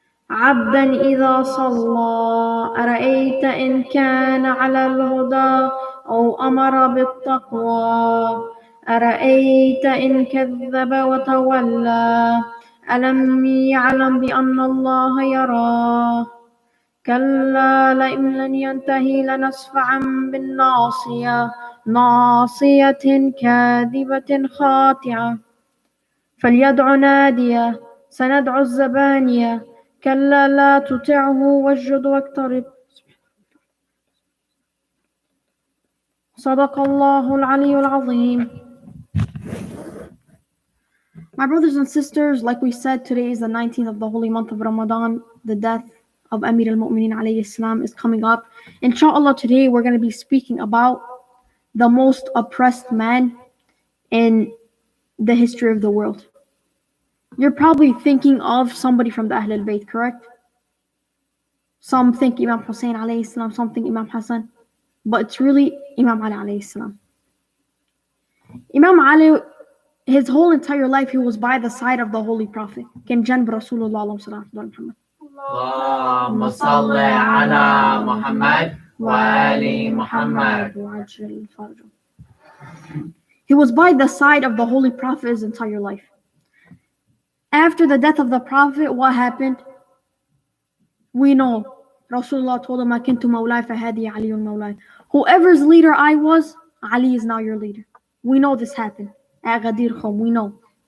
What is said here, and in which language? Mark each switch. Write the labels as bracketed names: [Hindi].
[Arabic] عبدا إذا صلى أرأيت إن كان على الهدى أو أمر بالتقوى أرأيت إن كذب وتولى ألم يعلم بأن الله يراه كلا لئن لم ينتهي لنسفعا بالناصية ناصية كاذبة خاطعة فليدع نادية سندع الزبانية كلا لا تطعه واسجد واقترب صدق الله العلي العظيم. [English] My brothers and sisters, like we said, today is the 19th of the holy month of Ramadan. The death of Amir al-Mu'mineen alayhi salam is coming up. Inshallah, today we're going to be speaking about the most oppressed man in the history of the world. You're probably thinking of somebody from the Ahl al-Bayt, correct? Some think Imam Hussein alayhi salam, some think Imam Hassan, but it's really Imam Ali alayhi salam. Imam Ali, his whole entire life, he was by the side of the Holy Prophet. [Arabic] Can janb Rasulullah Muhammad. اللهم صل على محمد وآل محمد. [English] He was by the side of the Holy Prophet his entire life. After the death of the Prophet, what happened? We know Rasulullah told him, [Arabic] "Akintu mawlai fahadi Aliyun mawlai." [English] Whoever's leader I was, Ali is now your leader. We know this happened at Ghadir Khum. We know.